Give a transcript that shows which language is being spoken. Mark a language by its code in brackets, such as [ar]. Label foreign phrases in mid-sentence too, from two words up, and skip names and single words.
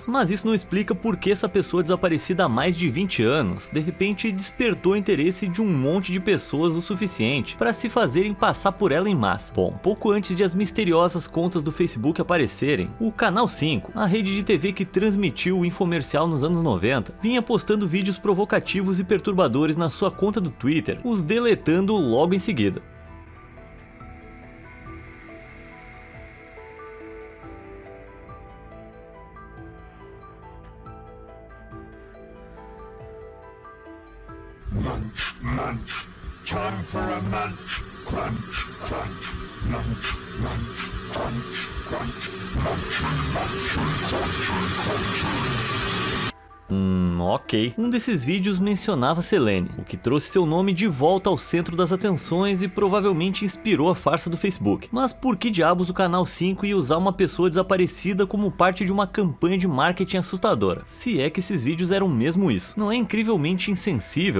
[pt] Mas isso não explica por que essa pessoa desaparecida há mais de 20 anos, de repente despertou o interesse de um monte de pessoas o suficiente para se fazerem passar por ela em massa. Bom, pouco antes de as misteriosas contas do Facebook aparecerem, o Canal 5, a rede de TV que transmitiu o infomercial nos anos 90, vinha postando vídeos provocativos e perturbadores na sua conta do Twitter, os deletando logo em seguida. [en] Munch, munch, time for a munch, crunch, crunch, munch, munch, crunch, crunch, munch, munch, crunch, crunch. [pt] Ok. Um desses vídeos mencionava Selene, o que trouxe seu nome de volta ao centro das atenções e provavelmente inspirou a farsa do Facebook. Mas por que diabos o Canal 5 ia usar uma pessoa desaparecida como parte de uma campanha de marketing assustadora? Se é que esses vídeos eram mesmo isso. Não é incrivelmente insensível?